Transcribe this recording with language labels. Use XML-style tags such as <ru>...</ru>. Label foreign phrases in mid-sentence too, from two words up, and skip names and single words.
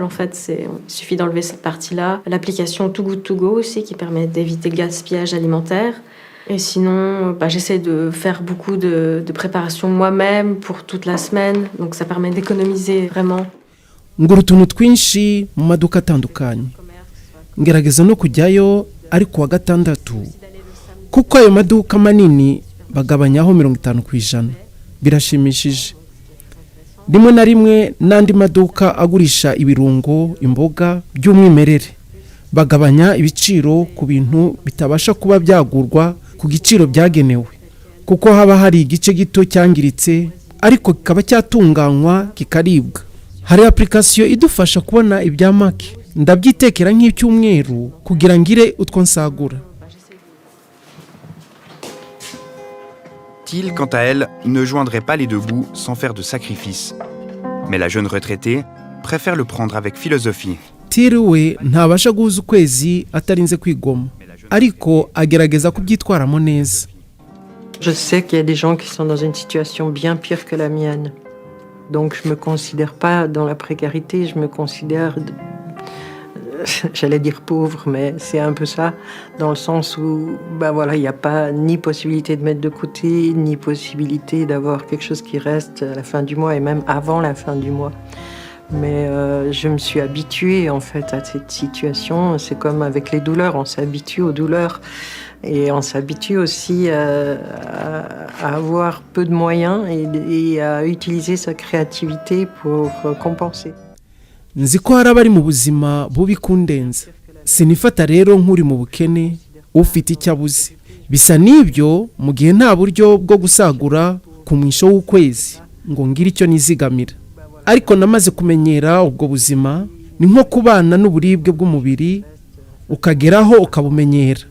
<fr>En fait, il suffit d'enlever cette partie-là. L'application Too Good To Go aussi, qui permet d'éviter le gaspillage alimentaire. Et sinon, j'essaie de faire beaucoup de préparation moi-même pour toute la semaine. Donc ça permet d'économiser vraiment.</fr> <rw>ngura utuntu twinshi mu maduka atandukanye ngerageza no kujyayo ari kuwa gatandatu kuko ayo maduka manini bagabanyaho 50%. Birashimishije. Rimwe na rimwe n'andi maduka agurisha ibirungo, imboga by'umwimerere bagabanya ibiciro ku bintu bitabasha kuba byagurwa ku giciro byagenewe kuko haba hari igice gito cyangiritse ariko kikaba cyatunganywa kikaribwa. Hari application idufasha kubona ibya make ndabyitekera nk'icyumweru kugira ngire utwo nsagura.</rw> <fr>Thiel, quant à elle, ne joindrait pas les deux bouts sans faire de sacrifices. Mais la jeune retraitée préfère le prendre avec philosophie.</fr> <rw>Thiel we ntabasha guhuza ukwezi atarinze kwigoma ariko agerageza kubyitwaramo neza.</rw> <fr>Je sais qu'il y a des gens qui sont dans une situation bien pire que la mienne. Donc je me considère pas dans la précarité, je me considère, j'allais dire pauvre, mais c'est un peu ça, dans le sens où, il n'y a pas ni possibilité de mettre de côté, ni possibilité d'avoir quelque chose qui reste à la fin du mois et même avant la fin du mois. Mais je me suis habituée en fait à cette situation. C'est comme avec les douleurs, on s'habitue aux douleurs. Et on s'habitue aussi à avoir peu de moyens et à utiliser sa créativité pour compenser.</fr> <rw>Nzi ko hari abari mu buzima bubi kundenza. Sinifata rero nk'uri mu bukene ufite icyo abuze. Bisa n'ibyo mu gihe nta buryo bwo gusagura ku mwisho w'ukwezi ngo ngire icyo nizigamira. Ariko namaze kumenyera ubwo buzima ni nko kubana n'uburibwe bw'umubiri ukageraho ukabumenyera.</rw>